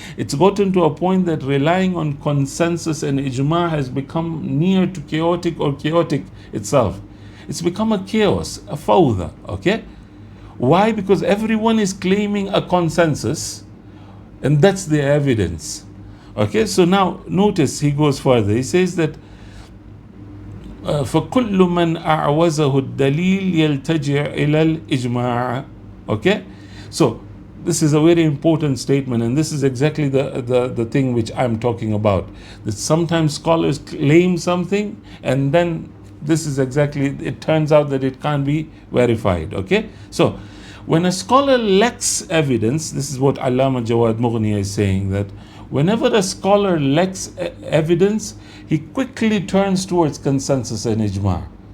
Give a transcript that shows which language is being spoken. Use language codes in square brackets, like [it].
[en] It's gotten to a point that relying on consensus and ijma has become near to chaotic or chaotic itself. It's become a chaos, a fawda, okay? Why? Because everyone is claiming a consensus and that's the evidence. Okay, so now notice he goes further. He says that [ar] فَكُلُّ مَنْ أَعْوَزَهُ الدَّلِيلِ يَلْتَجِعْ إِلَى الْإِجْمَاعِ. [en] Okay, so this is a very important statement, and this is exactly the thing which I'm talking about. That sometimes scholars claim something, and then this is exactly, it turns out that it can't be verified. Okay, so when a scholar lacks evidence, this is what Allama Jawad Mughniya is saying, that whenever a scholar lacks evidence, he quickly turns towards consensus and ijma'.